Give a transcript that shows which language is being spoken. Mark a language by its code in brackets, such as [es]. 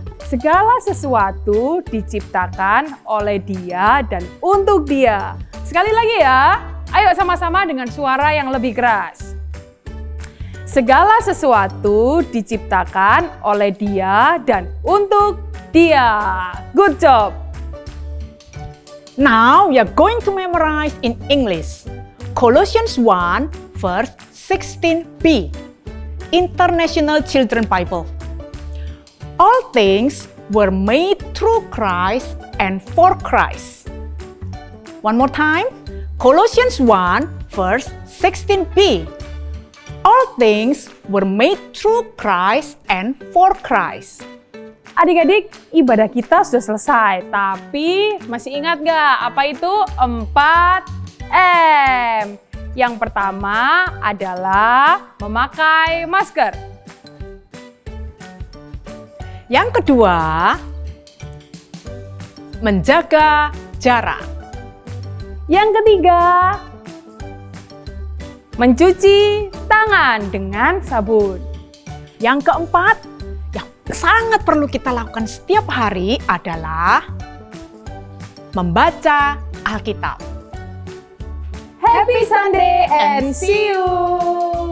[id] Segala sesuatu diciptakan oleh Dia dan untuk Dia. Sekali lagi ya, ayo sama-sama dengan suara yang lebih keras. Segala sesuatu diciptakan oleh Dia dan untuk Dia. [en] Good job! Now we are going to memorize in English. Colossians 1 verse 16b. International Children Bible. All things were made through Christ and for Christ. One more time. Colossians 1 verse 16b. All things were made through Christ and for Christ. [id] Adik-adik, ibadah kita sudah selesai, tapi masih ingat gak apa itu 4M? Yang pertama adalah memakai masker. Yang kedua, menjaga jarak. Yang ketiga, mencuci tangan dengan sabun. Yang keempat, yang sangat perlu kita lakukan setiap hari adalah membaca Alkitab. [en] Happy Sunday and see you!